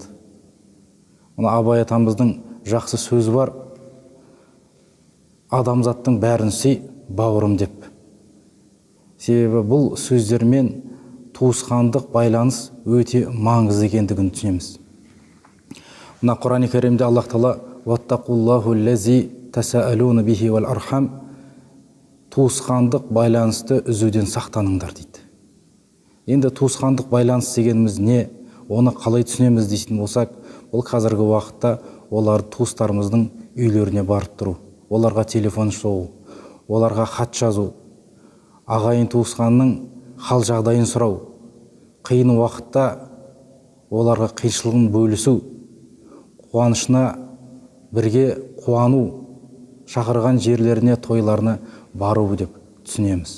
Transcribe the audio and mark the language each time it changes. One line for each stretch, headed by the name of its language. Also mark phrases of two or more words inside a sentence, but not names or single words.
Kazakh: Мына Абай атамыздың жақсы сөзі бар: адамзаттың бәрін сүй, бауырым деп. Себебі бұл сөздермен туысқандық байланыс өте маңызды екендігін түсінеміз. Мына Құран-ы Кәрімде Аллах Тағала
Arabic: «واتقوا الله الذي تساءلون به والأرحام»
Kazakh: туысқандық байланысты үзуден сақтаныңдар дейді. Енді туысқандық байланыс дегеніміз не, оны қалай түсінеміз дейтін болсақ, бұл қазіргі уақытта олар туыстарымыздың үйлеріне барып тұру, оларға телефон соғу, оларға хат жазу, ағайын туысқанның хал жағдайын сұрау, қиын уақытта оларға қиыншылығын бөлісу, қуанышына бірге қуану, шақырған жерлеріне, тойларына бару деп түсінеміз.